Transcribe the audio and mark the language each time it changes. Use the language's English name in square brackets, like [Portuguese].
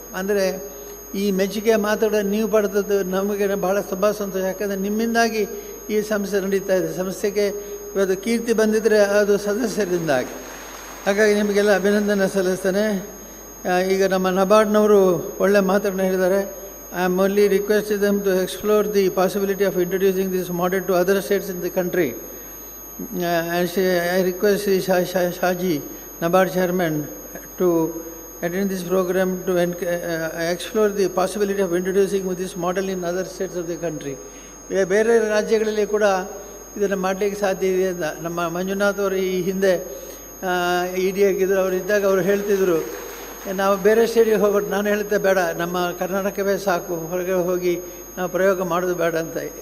[Kannada] ಅಂದರೆ ಈ ಮೆಚ್ಚುಗೆಯ ಮಾತುಗಳನ್ನು ನೀವು ಪಡೆದದ್ದು ನಮಗೆ ಭಾಳ ತುಂಬ ಸಂತೋಷ. ಯಾಕಂದರೆ ನಿಮ್ಮಿಂದಾಗಿ ಈ ಸಂಸ್ಥೆ ನಡೀತಾ ಇದೆ. ಸಂಸ್ಥೆಗೆ ಇವತ್ತು ಕೀರ್ತಿ ಬಂದಿದ್ದರೆ ಅದು ಸದಸ್ಯರಿಂದಾಗಿ. ಹಾಗಾಗಿ ನಿಮಗೆಲ್ಲ ಅಭಿನಂದನೆ ಸಲ್ಲಿಸ್ತೇನೆ. ಈಗ ನಮ್ಮ ನಬಾರ್ಡ್ನವರು ಒಳ್ಳೆಯ ಮಾತುಗಳನ್ನು ಹೇಳಿದ್ದಾರೆ. [English] I am only requested them to explore the possibility of introducing this model to other states in the country. I request Shaji, NABARD chairman, to attend this program to explore the possibility of introducing this model in other states of the country. [Kannada] ಬೇರೆ ರಾಜ್ಯಗಳಲ್ಲಿ ಕೂಡ ಇದನ್ನು ಮಾಡಲಿಕ್ಕೆ ಸಾಧ್ಯ ಇದೆ ಅಂತ ನಮ್ಮ ಮಂಜುನಾಥ್ ಅವರು ಈ ಹಿಂದೆ ED ಆಗಿದ್ದರು. ಅವರು ಇದ್ದಾಗ ಅವರು ಹೇಳ್ತಿದ್ರು, ನಾವು ಬೇರೆ ಸ್ಟೇಟಿಗೆ ಹೋಗೋದು. ನಾನು ಹೇಳ್ತೆ ಬೇಡ, ನಮ್ಮ ಕರ್ನಾಟಕವೇ ಸಾಕು, ಹೊರಗೆ ಹೋಗಿ ನಾವು ಪ್ರಯೋಗ ಮಾಡೋದು ಬೇಡ ಅಂತ.